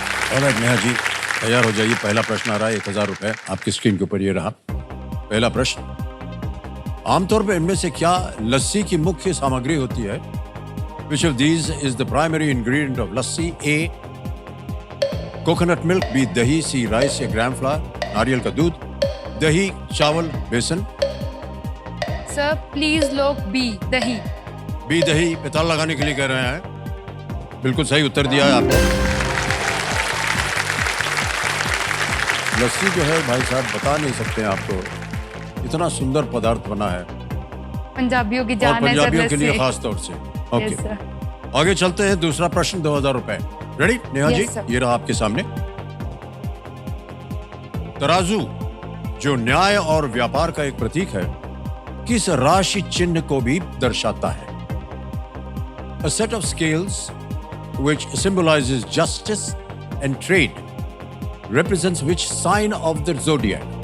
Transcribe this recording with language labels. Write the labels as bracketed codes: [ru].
[hi] Alright Neha ji, तैयार हो जाइए। पहला प्रश्न आ रहा है। 1000 रुपए आपकी स्क्रीन के ऊपर ये रहा। पहला प्रश्न, आमतौर पर इनमें से क्या लस्सी की मुख्य सामग्री होती है? [en] Which of these is the primary ingredient of lassi? A. Coconut milk, [hi] B दही, सी राइस या [en] gram flour, [hi] नारियल का दूध, दही, चावल, बेसन। सर प्लीज लोग बी दही। बी दही पिताल लगाने के लिए कह रहे हैं। बिल्कुल सही उत्तर दिया है आपने। लस्सी जो है भाई साहब बता नहीं सकते आपको, इतना सुंदर पदार्थ बना है। पंजाबियों की और जान है पंजाबियों के लिए लस्सी। खास तौर से। Okay [en] Yes, sir. [hi] आगे चलते हैं। दूसरा प्रश्न 2000 रुपए। Ready Neha ji? [en] Yes, sir. [hi] ये रहा आपके सामने। तराजू जो न्याय और व्यापार का एक प्रतीक है, किस राशि चिन्ह को भी दर्शाता है? [en] A set of scales which symbolizes justice and trade represents which sign of the zodiac?